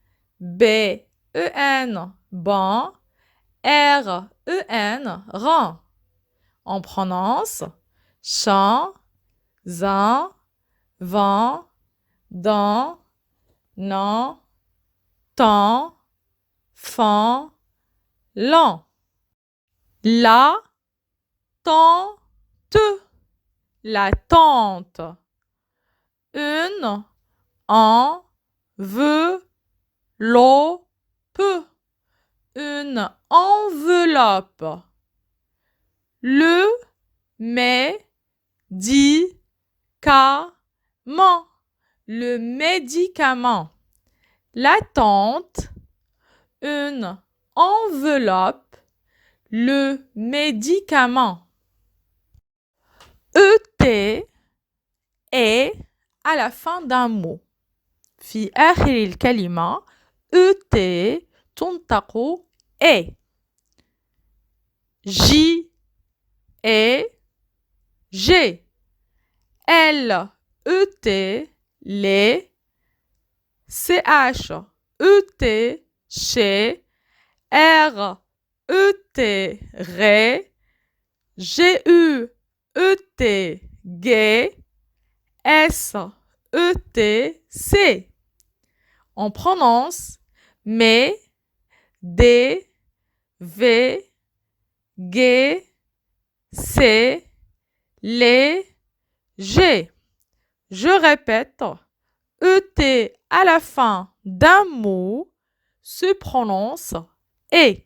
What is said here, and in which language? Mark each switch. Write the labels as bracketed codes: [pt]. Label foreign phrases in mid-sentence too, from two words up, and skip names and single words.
[fr] BEN. Ban. REN. Rang. On prononce champ, zin, vent, dans, nan, temps, fan, lan. La tante. La tante. Une enveloppe. Une enveloppe. Le médicament. Le médicament. La tante. Une enveloppe. Le médicament. ET est à la fin d'un mot. [ar] في آخر الكلمة ET تنطق E. [fr] J et G. L E T les. CH E T chez. R E T ré. G U E T gay. S E T C. On prononce mais, D, V, G, C, les, G. Je répète, ET à la fin d'un mot se prononce E.